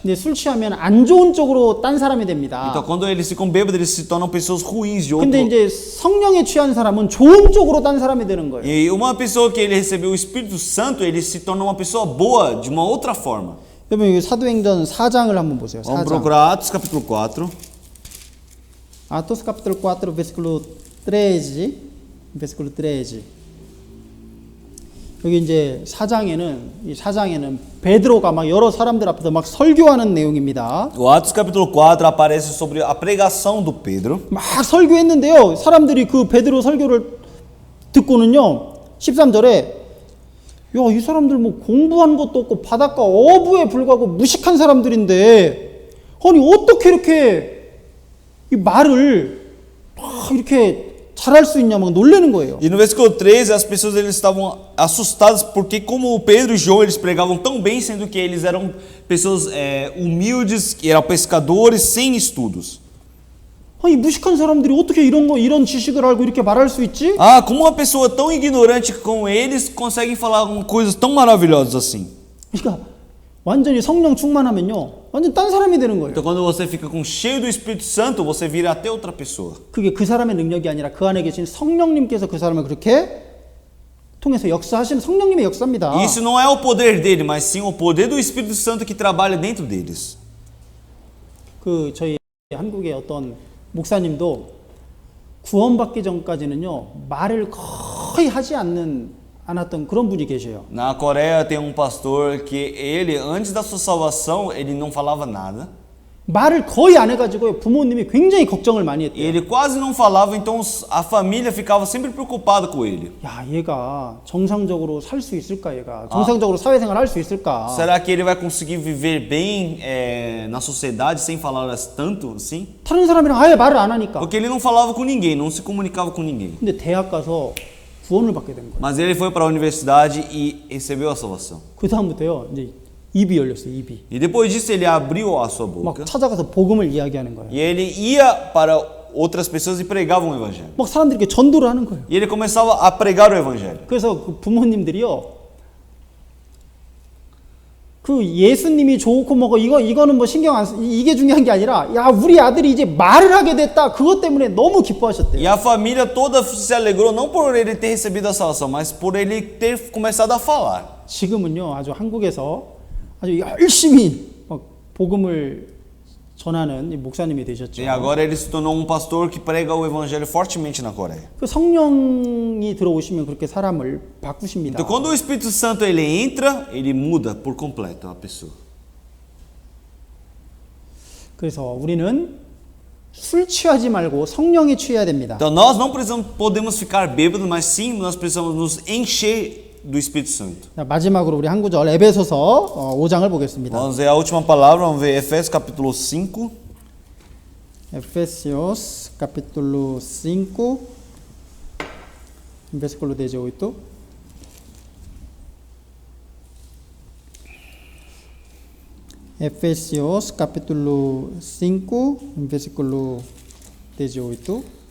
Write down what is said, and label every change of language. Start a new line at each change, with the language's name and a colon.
Korean: 근데 술 취하면 안 좋은 쪽으로 딴 사람이 됩니다.
Portuguese: Então, quando eles ficam bêbados, eles se tornam pessoas ruins de outro.
Korean: 근데 이제 성령에 취한 사람은 좋은 쪽으로 딴 사람이 되는 거예요.
Portuguese: E uma pessoa que ele recebeu o Espírito Santo, ele se torna uma pessoa boa de uma outra forma.
Korean: 여러분 여기 사도행전 4장을 한번 보세요.
Portuguese: Vamos
Korean: 4장.
Portuguese: procurar Atos capítulo 4. Atos capítulo 4, versículo 13. versículo 13.
Korean: 여기 이제 이 4장에는 베드로가 막 여러 사람들 앞에서 막 설교하는 내용입니다.
Portuguese: O Atos capítulo 4 aparece sobre a pregação do Pedro.
Korean: 막 설교했는데요. 사람들이 그 베드로 설교를 듣고는요. 13절에 야, 이 사람들 뭐 공부한 것도 없고 바닷가 어부에 불과하고 무식한 사람들인데 아니 어떻게 이렇게 이 말을 막 이렇게 잘할 수 있냐 막 놀라는 거예요.
Portuguese: E no versículo 13 as pessoas eles estavam assustadas porque como o Pedro e João eles pregavam tão bem, sendo que eles eram pessoas humildes, que eram pescadores sem estudos.
Korean: 아니 무식한 사람들이 어떻게 이런 지식을 알고 이렇게 말할 수 있지?
Portuguese: Ah, como uma pessoa tão ignorante como eles conseguem falar coisas tão maravilhosas assim?
Korean: 그러니까 완전히 성령 충만하면요. 완전 딴 사람이 되는 거예요.
Portuguese: Então quando você fica cheio do Espírito Santo, você vira até outra pessoa.
Korean: 그게 그 사람의 능력이 아니라 그 안에 계신 성령님께서 그 사람을 그렇게 통해서 역사하시는 성령님의 역사입니다.
Portuguese: E isso não é o poder dele, mas sim o poder do Espírito Santo que trabalha dentro deles.
Korean: 그 저희 한국의 어떤 목사님도 구원받기 전까지는요. 말을 거의 하지 않았던 그런 분이 계셔요.
Portuguese: Na Coreia tem pastor que ele antes da sua salvação, ele não falava nada.
Korean: 말을 거의 안 해가지고 부모님이 굉장히 걱정을 많이
Portuguese: E
Korean: 했대요.
Portuguese: ele quase não falava, então a família ficava sempre preocupada com ele.
Korean: 야, 얘가 정상적으로 살 수 있을까? 얘가 정상적으로 사회생활 할 수 있을까?
Portuguese: Será que ele vai conseguir viver bem na sociedade sem falar tanto assim?
Korean: 다른 사람이랑 아예 말을 안 하니까.
Portuguese: Porque ele não falava com ninguém, não se comunicava com ninguém.
Korean: 근데 대학 가서 구원을 받게 된 거예요.
Portuguese: Mas ele foi para a universidade e recebeu a salvação.
Korean: 그 다음부터요. 이제 입이 열렸어요. 입이.
Portuguese: E depois disso ele abriu a sua boca.
Korean: 막 찾아가서 복음을 이야기하는 거예요.
Portuguese: E ele ia para outras pessoas e pregava o evangelho.
Korean: 막 사람들에게 전도를 하는 거예요.
Portuguese: E ele começava a pregar o evangelho.
Korean: 그래서 그 부모님들이요. 그 예수님이 좋고 뭐고 이거는 뭐 신경 안 쓰, 이게 중요한 게 아니라 야, 우리 아들이 이제 말을 하게 됐다. 그것 때문에 너무 기뻐하셨대요.
Portuguese: E a família toda se alegrou não por ele ter recebido a salvação, mas por ele ter começado a falar.
Korean: 지금은요. 아주 한국에서 아주 열심히 막 복음을 전하는 이 목사님이 되셨죠.
Portuguese: E agora ele se tornou pastor que prega o evangelho fortemente na Coreia.
Korean: 그 성령이 들어오시면 그렇게 사람을 바꾸십니다.
Portuguese: Então quando o Espírito Santo ele entra, ele muda por completo a pessoa.
Korean: 그래서 우리는 술 취하지 말고 성령에 취해야 됩니다.
Portuguese: Então nós não podemos ficar bêbados, mas sim nós precisamos nos encher do Espírito Santo.
Korean: 자, 마지막으로 우리 한 구절 에베소서 5장을 보겠습니다.
Portuguese: Vamos ver a última palavra, vamos ver Efésios capítulo 5. Efésios capítulo 5 versículo 18. Efésios capítulo 5 versículo 18.